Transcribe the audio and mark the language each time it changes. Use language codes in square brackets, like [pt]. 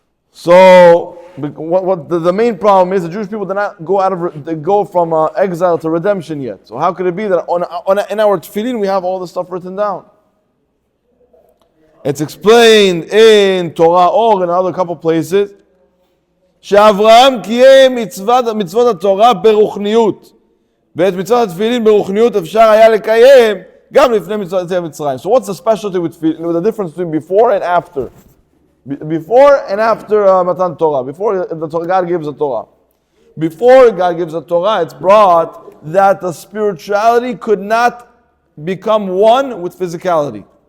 [en] So, what the main problem is, the Jewish people did not go from exile to redemption yet. So how could it be that in our tefillin we have all this stuff written down? It's explained in Torah or in other couple places. [he] שאברהם קיים מצוות התורה ברוחניות, ואת מצוות התפילין ברוחניות אפשר היה לקיים גם לפני מצוות מצרים. [en] So what's the specialty with the difference between before and after? Before and after Matan Torah. Before God gives the Torah. Before God gives the Torah, it's brought that the spirituality could not become one with physicality.